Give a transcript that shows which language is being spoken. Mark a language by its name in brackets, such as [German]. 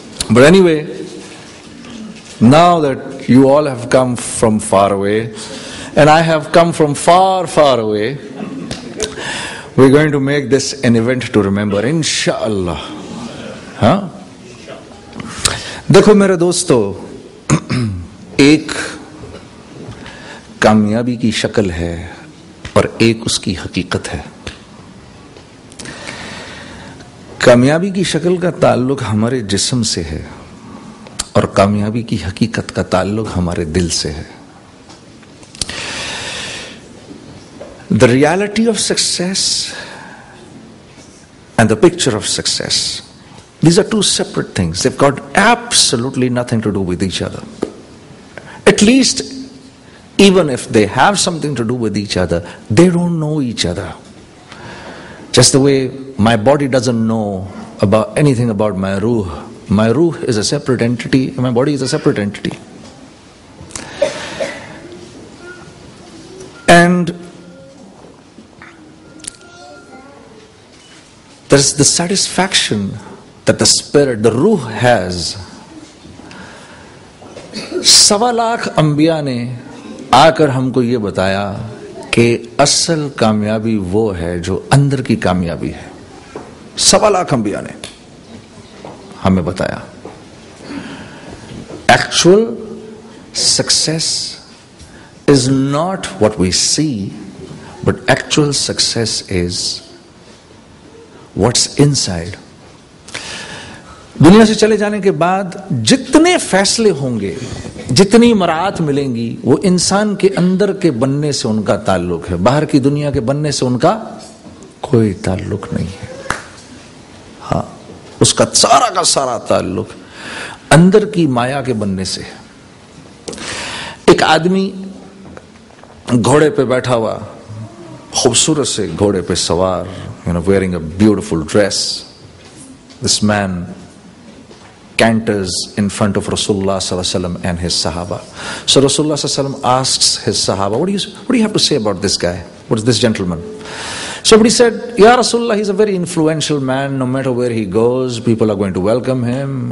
[English] But anyway, now that you all have come from far away, and I have come from far, far away, we're going to make this an event to remember, inshallah. [Hindi] हाँ? देखो मेरे दोस्तों, एक कामयाबी की शक्ल है और एक उसकी हकीकत है. कामयाबी की शक्ल का ताल्लुक हमारे जिस्म से है और कामयाबी की हकीकत का ताल्लुक हमारे दिल से है. [English] The reality of success and the picture of success, these are two separate things. They've got absolutely nothing to do with each other. At least, even if they have something to do with each other, they don't know each other. Just the way my body doesn't know about anything about my ruh. My ruh is a separate entity, my body is a separate entity. And there's the satisfaction that the spirit, the ruh has. [Hindi] 1.25 lakh अंबिया ने आकर हमको ये बताया कि असल कामयाबी वो है जो अंदर की कामयाबी है. 1.25 लाख अंबिया ने हमें बताया. [English] Actual success is not what we see, but actual success is what's inside. [Hindi] दुनिया से चले जाने के बाद जितने फैसले होंगे, जितनी मराहत मिलेंगी, वो इंसान के अंदर के बनने से उनका ताल्लुक है. बाहर की दुनिया के बनने से उनका कोई ताल्लुक नहीं है. हाँ, उसका सारा का सारा ताल्लुक अंदर की माया के बनने से है. एक आदमी घोड़े पे बैठा हुआ, खूबसूरत से घोड़े पे सवार, [English] wearing a beautiful dress. This man canters in front of Rasulullah sallallahu alaihi wasallam and his Sahaba. So Rasulullah sallallahu alaihi wasallam asks his Sahaba, what do you have to say about this guy? What is this gentleman? Somebody said, Ya Rasulullah, he's a very influential man. No matter where he goes, people are going to welcome him.